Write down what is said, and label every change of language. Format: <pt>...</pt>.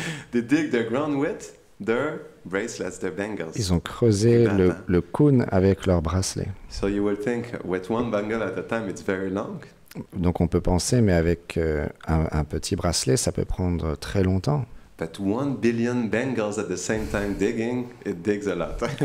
<en>They dig their ground with their bracelets, their bangles.</en> <fr>Ils ont creusé le kun avec leurs bracelets.</fr> <en>So you will think with one bangle at a time it's very long.</en> <fr>Donc on peut penser, mais avec un petit bracelet, ça peut prendre très longtemps.</fr> <en>But 1 billion bangles at the same time digging, it digs a lot.</en>